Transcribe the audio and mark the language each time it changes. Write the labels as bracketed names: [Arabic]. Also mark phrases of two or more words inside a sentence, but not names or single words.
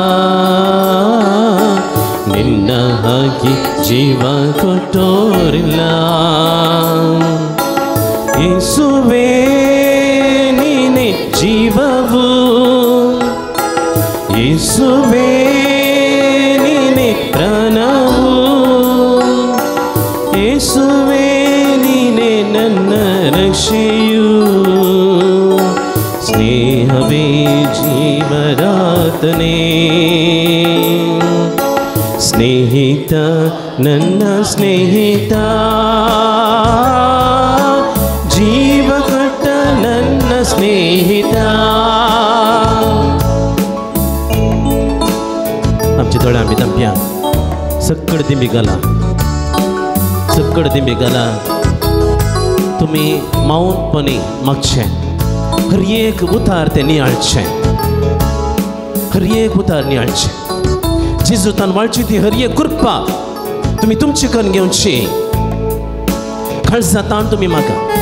[Kannada] ನಿನ್ನ ಹಾಗೆ ಜೀವ ಕೊಟ್ಟೋರಿಲ್ಲ ಯೇಸುವೇ ನೀನೇ ಜೀವವು ಯೇಸುವೇ ನೀನೇ ಪ್ರಾಣವು ಯೇಸುವೇ ನೀನೇ ನನ್ನ ರಕ್ಷೆಯು ಸ್ನೇಹವೇ ಜೀವದಾತನೇ ಸ್ನೇಹಿತ ನನ್ನ ಸ್ನೇಹಿತ ಜೀವ ಕೊಟ್ಟ ನನ್ನ ಸ್ನೇಹಿತ [Konkani] आमचे दोळे आमी धांपया सक्कड दिंबी घाला तुमी माऊनपणी मागचें हर एक उतार तें नियाळचें हर एक उतार नियाळचें जेजूतान वाळची ती हर एक कृपा तुमी तुमची करून घेवची काळजांतान तुमी मागा